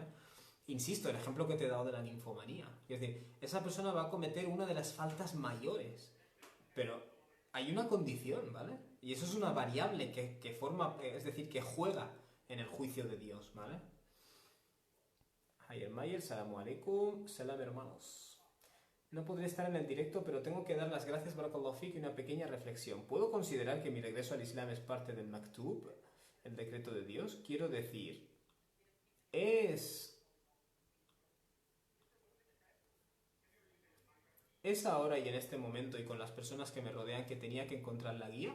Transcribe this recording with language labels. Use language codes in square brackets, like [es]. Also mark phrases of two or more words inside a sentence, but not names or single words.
[es] Insisto, el ejemplo que te he dado de la ninfomanía. Es decir, esa persona va a cometer una de las faltas mayores, pero hay una condición, ¿vale? Y eso es una variable que forma, es decir, que juega en el juicio de Dios, ¿vale? Ayer Mayer, [ar] سلام عليكم، سلام hermanos. [es] No podré estar en el directo, pero tengo que dar las gracias, [ar] بارك الله فيك, [es] y una pequeña reflexión. ¿Puedo considerar que mi regreso al Islam es parte del maktub, el decreto de Dios? Quiero decir, ¿es ahora y en este momento y con las personas que me rodean que tenía que encontrar la guía?